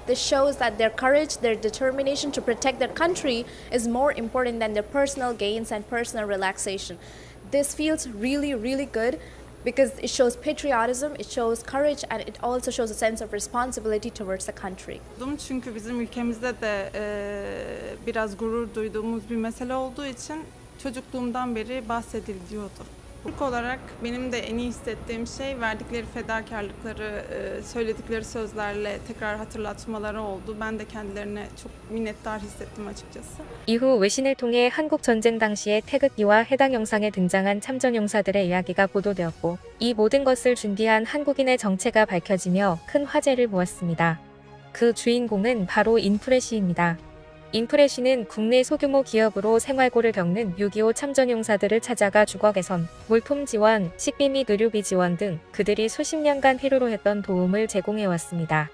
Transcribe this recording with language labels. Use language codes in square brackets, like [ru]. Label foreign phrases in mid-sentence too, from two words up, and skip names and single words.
[en] This shows that their courage, their determination to protect their country is more important than their personal gains and personal relaxation. This feels really, really good because it shows patriotism, it shows courage, and it also shows a sense of responsibility towards the country. [tr] Çünkü bizim ülkemizde de biraz gurur duyduğumuz bir mesele olduğu için çocukluğumdan beri bahsediliyordu. Türk olarak benim de en iyi hissettiğim şey verdikleri fedakarlıkları, söyledikleri sözlerle tekrar hatırlatmaları oldu. Ben de kendilerine çok minnettar hissettim açıkçası. [ko] 이후 외신을 통해 한국 전쟁 당시의 태극기와 해당 영상에 등장한 참전 용사들의 이야기가 보도되었고 이 모든 것을 준비한 한국인의 정체가 밝혀지며 큰 화제를 모았습니다. 그 주인공은 바로 인프레시입니다. 인프레시는 국내 소규모 기업으로 생활고를 겪는 6.25 참전용사들을 찾아가 주거 개선, 물품 지원, 식비 및 의료비 지원 등 그들이 수십 년간 필요로 했던 도움을 제공해왔습니다.